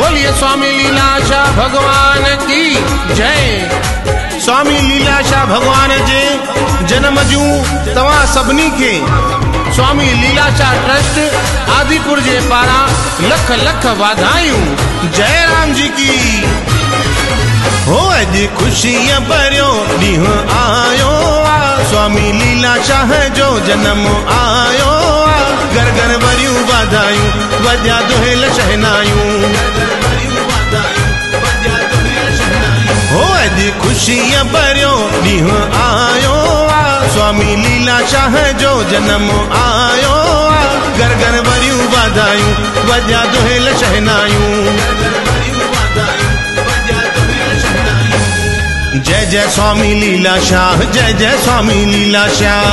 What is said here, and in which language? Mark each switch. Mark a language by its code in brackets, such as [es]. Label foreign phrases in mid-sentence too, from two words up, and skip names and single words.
[hi] स्वामी लीलाशाह भगवान की जय। [sd] स्वामी लीलाशाह भगवान जे जन्म जूं तव्हां सभिनी खे स्वामी लीलाशाह ट्रस्ट आदिपुर जे पारां लख लख वाधायूं। [hi] जय राम जी की। [sd] हो अॼु ख़ुशीअ भरियो ॾींहुं आयो आ, स्वामी लीलाशाह जो जन्म आयो आ। घर घर वरियूं वाधायूं, वॼा दुहिल शहनायूं। हो अॼु ख़ुशीअ भरियो ॾींहुं आयो आ, स्वामी लीलाशाह जो जन्म आयो आ। घर घर वरियूं वाधायूं, वॼा दुहिल शहनायूं। जय जय स्वामी लीलाशाह, जय जय स्वामी लीलाशाह।